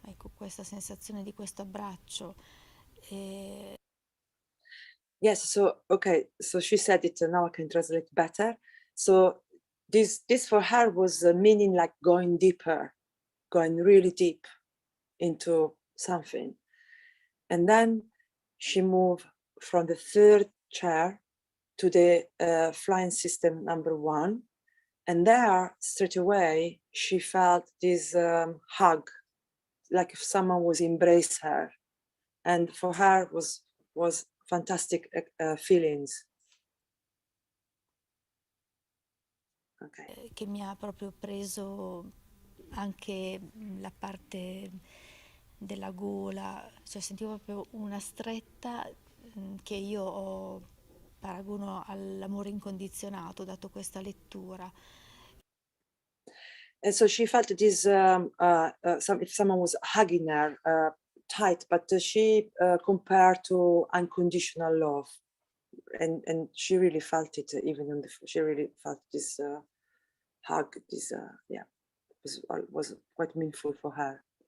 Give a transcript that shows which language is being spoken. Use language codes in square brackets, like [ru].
[it] Ecco, questa sensazione di questo abbraccio. [en] Yes, so okay, so she said it, now I can translate better. So this for her was meaning like going deeper, going really deep into something. And then she moved from the third chair to the flying system number 1. And there, straight away, she felt this hug, like if someone was embrace her. And for her was fantastic feelings. Okay. [it] Che mi ha proprio preso anche la parte della gola, cioè sentivo proprio una stretta che io paragono all'amore incondizionato, dato questa lettura. [en] And so she felt this, if someone was hugging her tight, but she compared to unconditional love. And she really felt it, even on she really felt this hug, this, yeah, was quite meaningful for her.